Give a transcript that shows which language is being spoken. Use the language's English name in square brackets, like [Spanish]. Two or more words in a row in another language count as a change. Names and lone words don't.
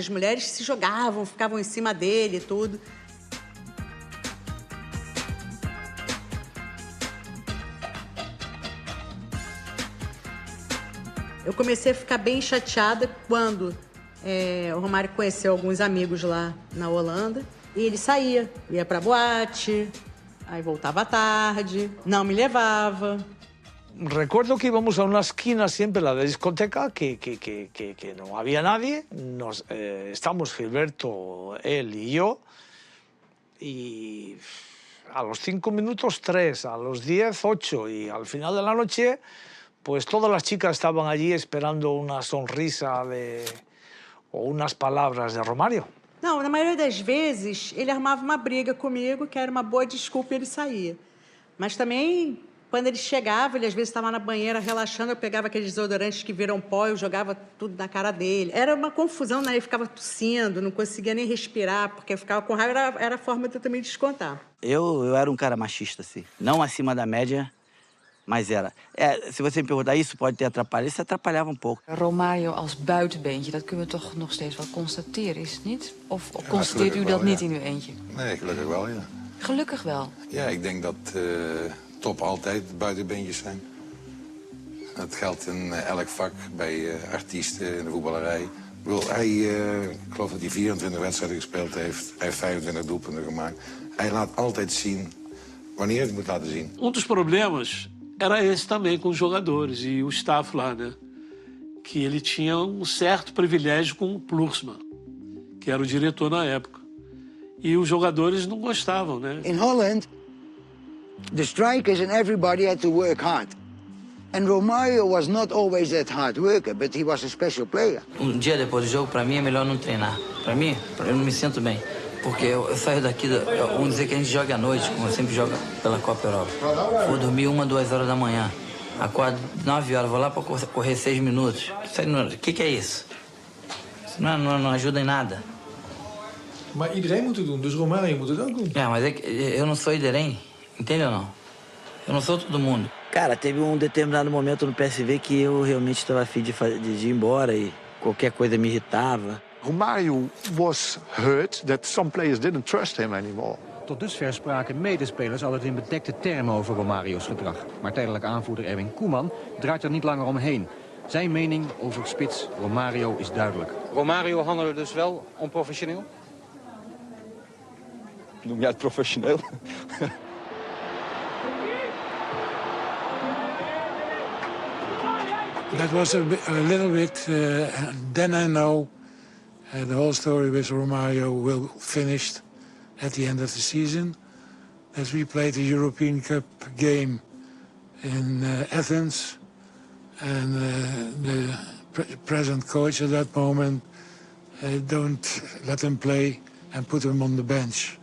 [Portuguese] As mulheres se jogavam, ficavam em cima dele e tudo. Eu comecei a ficar bem chateada quando o Romário conheceu alguns amigos lá na Holanda e ele saía, ia pra boate, aí voltava tarde, não me levava. [Spanish] Recuerdo que íbamos a una esquina siempre, la de discoteca, que no había nadie. Estamos Gilberto, él y yo, y a los 5 minutos 3, a los 10, 8, y al final de la noche, pues todas las chicas estaban allí esperando una sonrisa o unas palabras de Romário. [Portuguese] Não, na maioria das vezes, ele arrumava uma briga comigo, que era uma boa desculpa e ele saía. Mas também, quando ele chegava, ele às vezes estava na banheira relaxando, eu pegava aqueles desodorantes que viram pó, eu jogava tudo na cara dele. Era uma confusão, né? Ele ficava tossindo, não conseguia nem respirar, porque eu ficava com raiva, era a forma de eu também descontar. Eu era um cara machista, assim. Não acima da média, mas era. Se você me perguntar, isso pode ter atrapalhado, isso atrapalhava um pouco. [Dutch] Romário als buitenbeentje, dat kunnen we toch nog steeds wel constateren, is het niet? Of constateert u dat niet in uw eentje? Nee, gelukkig wel, ja. Gelukkig wel? Ja, ik denk dat top altijd buitenbeentjes zijn. Dat geldt in elk vak, bij artiesten, in de voetballerij. Ik bedoel, ik geloof dat hij 24 wedstrijden gespeeld heeft. Hij heeft 25 doelpunten gemaakt. Hij laat altijd zien wanneer hij het moet laten zien. [Portuguese] Dos problemas era esse também com os jogadores e o staff lá, né? Que ele tinha certo privilégio com o Ploersma, que era o diretor na época. E os jogadores não gostavam, né? [English] In Holland, the strikers and everybody had to work hard. And Romário was not always that hard worker, but he was a special player. [Portuguese] Dia depois do jogo, pra mim, é melhor não treinar. Pra mim, eu não me sinto bem. Porque eu saio daqui, vamos dizer que a gente joga à noite, como eu sempre jogo pela Copa Europa. Vou dormir 1, 2 horas da manhã. Acordo 9 horas, vou lá para correr 6 minutos. O que é isso? Isso não ajuda em nada. [Dutch] Maar iedereen moet het doen, dus Romario moet het ook doen. [Portuguese] Mas é que eu não sou iderém, entende ou não? Eu não sou todo mundo. Cara, teve um determinado momento no PSV que eu realmente estava afim de ir embora e qualquer coisa me irritava. [English] Romario was hurt that some players didn't trust him anymore. [Dutch] Tot dusver spraken medespelers altijd in bedekte termen over Romario's gedrag. Maar tijdelijk aanvoerder Erwin Koeman draait er niet langer omheen. Zijn mening over spits Romario is duidelijk. Romario handelde dus wel onprofessioneel? Noem jij het professioneel? [English] That was a little bit, then I know the whole story with Romario will finished at the end of the season. As we played the European Cup game in Athens, and the present coach at that moment don't let him play and put him on the bench.